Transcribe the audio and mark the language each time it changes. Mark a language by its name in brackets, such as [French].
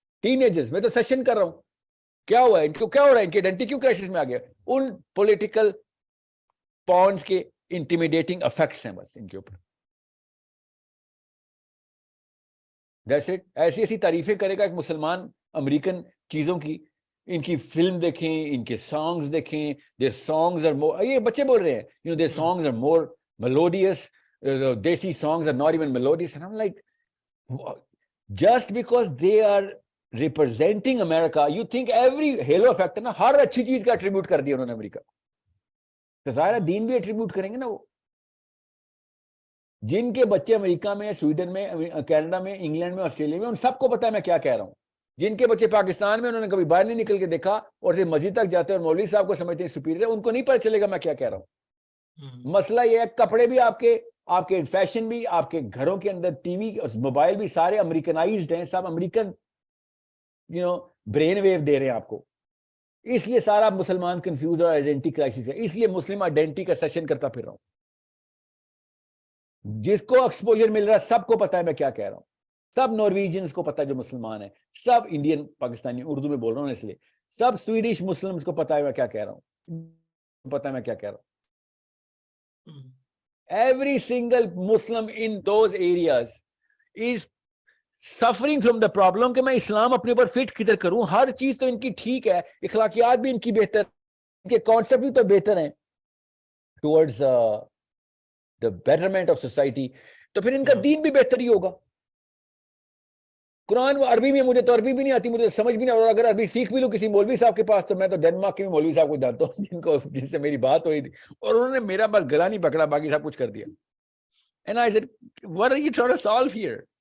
[Urdu] Ten agers میں تو session کر رہا ہوں. کیا ہوا ہے ان کو؟ کیا ہو رہا ہے ان کی آئیڈینٹی کیوں کرائسس میں آ گیا؟ ان پولیٹیکل پونس کے انٹیمیڈیٹنگ افیکٹس ہیں بس ان کے اوپر. That's it. ایسی ایسی تعریفیں کرے گا ایک مسلمان امریکن چیزوں کی. ان کی فلم دیکھیں, ان کے سانگز دیکھیں. [English] their songs are more, [Urdu] یہ بچے بول رہے ہیں, [English] their songs are more melodious. Desi songs are not even melodious. And I'm like, just because they are representing America, you think every halo effect [Urdu] نا ہر اچھی چیز کا ایٹریبیوٹ کر دیا انہوں نے امریکہ. تو ظاہر دین بھی ایٹریبیوٹ کریں گے نا وہ. جن کے بچے امریکہ میں, سویڈن میں, کینیڈا میں, انگلینڈ میں, آسٹریلیا میں, ان سب کو پتا ہے میں کیا کہہ رہا ہوں. جن کے بچے پاکستان میں, انہوں نے کبھی باہر نہیں نکل کے دیکھا اور سے مسجد تک جاتے ہیں اور مولوی صاحب کو سمجھتے ہیں سپیریئر, ان کو نہیں پتہ چلے گا میں کیا کہہ رہا ہوں. مسئلہ یہ ہے کپڑے بھی آپ کے فیشن بھی, آپ کے گھروں کے اندر ٹی وی اور موبائل بھی سارے امریکنائزڈ ہیں, سب امریکن برین ویو دے رہے ہیں آپ کو. اس لیے سارا مسلمان کنفیوز اور آئیڈینٹی کرائسس ہے. اس لیے مسلم آئیڈینٹی کا سیشن کرتا پھر رہا ہوں. جس کو ایکسپوجر مل رہا ہے سب کو پتا ہے میں کیا کہہ رہا ہوں. سب نارویجنس کو پتا ہے جو مسلمان ہیں, سب انڈین پاکستانی, اردو میں بول رہا ہوں اس لیے, سب سویڈش مسلمس کو پتا ہے میں کیا کہہ رہا ہوں. پتا ہے میں کیا کہہ رہا ہوں. [English] Every single Muslim in those areas is suffering from the problem [Urdu] کہ میں اسلام اپنے اوپر فٹ کدھر کروں. ہر چیز تو ان کی ٹھیک ہے, اخلاقیات بھی ان کی بہتر, ان کے کانسیپٹ بھی تو بہتر ہیں [English] towards the betterment of society. [Urdu] تو پھر ان کا دین بھی بہتر ہی ہوگا. قرآن عربی میں, مجھے تو عربی بھی نہیں آتی, مجھے سمجھ بھی نہیں, اور اگر عربی سیکھ بھی لوں کسی مولوی صاحب کے پاس, تو میں تو ڈنمارک کے بھی مولوی صاحب کو جانتا ہوں جن سے میری بات ہوئی تھی, اور انہوں نے میرا بس گلا نہیں پکڑا, باقی سب کچھ کر دیا. [English] And I said, what are you trying to solve here?